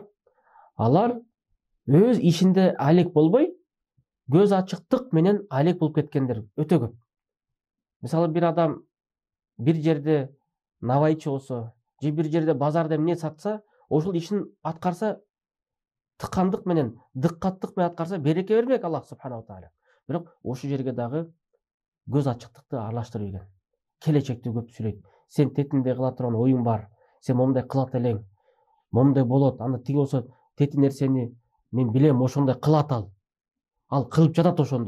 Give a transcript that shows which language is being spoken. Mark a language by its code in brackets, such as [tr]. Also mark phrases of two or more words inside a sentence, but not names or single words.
[ky] Алар өз ишинде алек болбой, көз ачыктык менен алек болуп кеткендер өтө көп. Мисалы бир адам бир жерде навайчы болсо, же бир жерде базарда эмне сатса, ошол ишин аткарса, тыкандык менен, дыккаттык менен аткарса, береке бермек [ar] الله سبحانه وتعالى. [ky] Бирок ошол жерге дагы көз ачыктыкты аралаштырып ийген. Келечекти көп сүйлөйт. Сен тетинде кыла турган оюң бар. Сен момундай кылат элең. Момундай болот. Анда тиги болсо, тети нерсени мен билем, ошондой кылат ал. Ал кылып жатат ошондой.